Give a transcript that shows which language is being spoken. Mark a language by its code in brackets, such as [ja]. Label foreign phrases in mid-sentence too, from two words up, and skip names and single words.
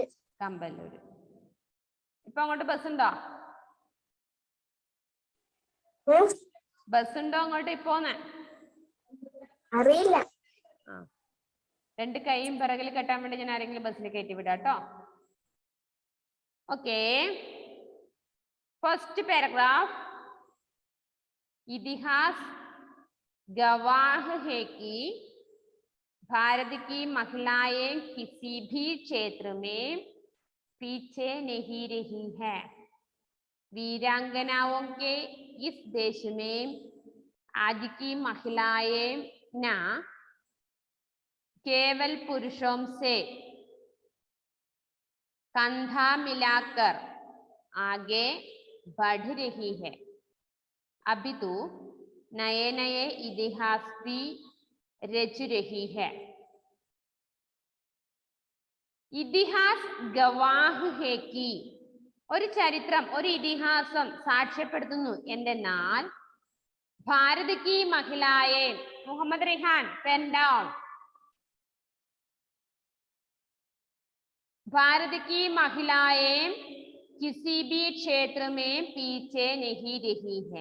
[ml] കമ്പല്ലൂര്. ഇപ്പൊ അങ്ങോട്ട് ബസ് ഉണ്ടോ? ബസ് ഉണ്ടോ അങ്ങോട്ട് ഇപ്പോന്ന്? അറിയില്ല. 2 കൈയും പിറകിൽ കെട്ടാൻ വേണ്ടി ഞാൻ ആരെങ്കിലും ബസ്സിൽ കയറ്റി വിടാട്ടോ. ഓക്കെ, [en] First paragraph. [hi] इतिहास गवाह है कि भारत की महिलाएं किसी भी क्षेत्र में पीछे नहीं रही है। वीरांगनाओं के इस देश में आज की महिलाएं न केवल पुरुषों से कंधा मिलाकर आगे बढ़ रही है, अभी तो नए नए इतिहास भी रच रही है। इतिहास गवाह है कि, [ml] ഒരു ചരിത്രം, ഒരു ഇതിഹാസം സാക്ഷ്യപ്പെടുത്തുന്നു എന്തെന്നാൽ [hi] भारत की महिलाएं, മുഹമ്മദ് റിഹാൻ [en] pen down, [hi] भारत की महिलाएं किसी भी क्षेत्र में पीछे नहीं रही है.